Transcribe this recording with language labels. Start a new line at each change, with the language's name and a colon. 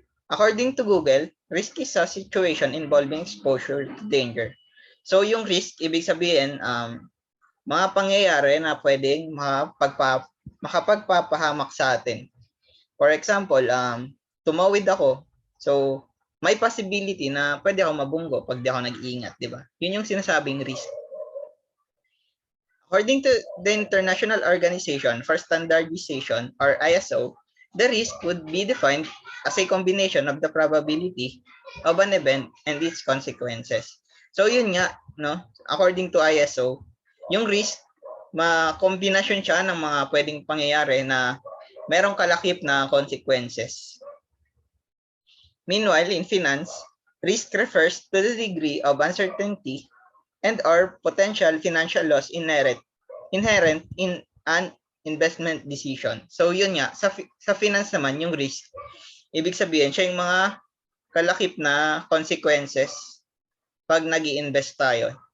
English: According to Google, risk is a situation involving exposure to danger.
Filipino: So yung risk, ibig sabihin, mga pangyayari na pwedeng makapagpapahamak sa atin.
English: For example,
Filipino: tumawid ako. So, may possibility na pwede ako mabunggo pag di ako nag-iingat, di ba? Yun yung sinasabing risk.
English: According to the International Organization for Standardization, or ISO, the risk would be defined as a combination of the probability of an event and its consequences.
Filipino: So, yun nga, no?
English: According to ISO,
Filipino: yung risk, kombinasyon siya ng mga pwedeng pangyayari na merong kalakip na consequences.
English: Meanwhile, in finance, risk refers to the degree of uncertainty and or potential financial loss inherent in an investment decision.
Filipino: So yun nga, sa finance naman, yung risk, ibig sabihin, siya yung mga kalakip na consequences pag nag-i-invest tayo.